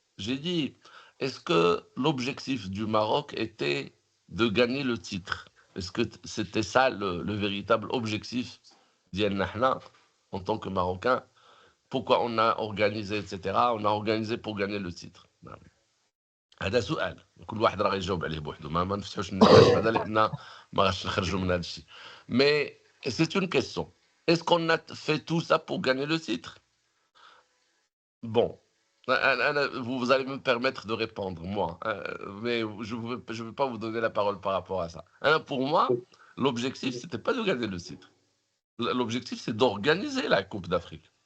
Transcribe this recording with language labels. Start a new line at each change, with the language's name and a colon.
French: J'ai dit, est-ce que l'objectif du Maroc était de gagner le titre? Est-ce que c'était ça le véritable objectif
Arabic: ديالنا حنا
French: en tant que Marocains? Pourquoi on a organisé, etc. On a organisé pour gagner le titre.
Arabic: هذا سؤال كل واحد راه يجاوب عليه بوحده، ما نفتحوش النقاش بعدا لان ما غاش نخرجوا من هذا الشيء.
French: Mais c'est une question. Est-ce qu'on a fait tout ça pour gagner le titre? Bon, vous allez me permettre de répondre, moi, mais je ne veux pas vous donner la parole par rapport à ça. Pour moi, l'objectif, c'était pas de gagner le titre. L'objectif, c'est d'organiser la Coupe d'Afrique.